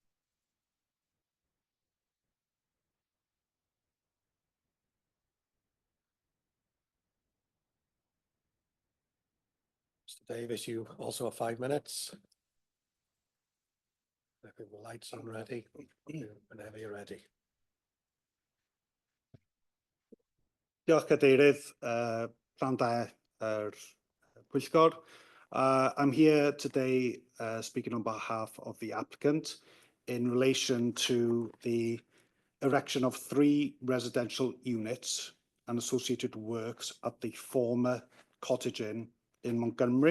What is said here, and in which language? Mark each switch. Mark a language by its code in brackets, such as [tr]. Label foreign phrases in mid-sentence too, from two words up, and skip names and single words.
[en] Mr. Davis, you also have 5 minutes. I think the light's on ready, whenever you're ready. [cy] Diolch Cadeirydd, pnawn da Pwyllgor. [en] I'm here today speaking on behalf of the applicant in relation to the erection of 3 residential units and associated works at the former Cottage Inn in Montgomery.